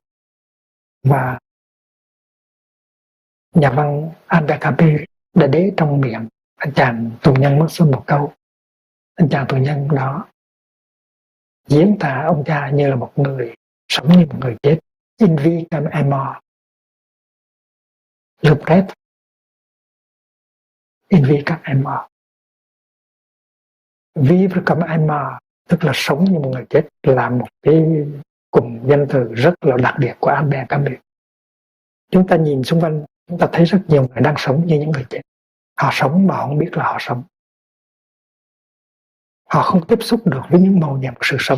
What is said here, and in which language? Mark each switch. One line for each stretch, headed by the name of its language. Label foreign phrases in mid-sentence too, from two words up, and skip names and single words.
Vietnamese: Và nhà văn Albert Camus đã để trong miệng anh chàng tù nhân Merson một câu. Anh chàng tù nhân đó diễn tả ông cha như là một người sống như một người chết.
French: In vie comme un mort. Le prêtre in vie comme un mort. Vivre comme un mort
Vietnamese: tức là sống như một người chết, là một cái cụm danh từ rất là đặc biệt của Albert Camus. Chúng ta nhìn xung quanh, chúng ta thấy rất nhiều người đang sống như những người chết. Họ sống mà họ không biết là họ sống. Họ không tiếp xúc được với những màu nhiệm của sự sống.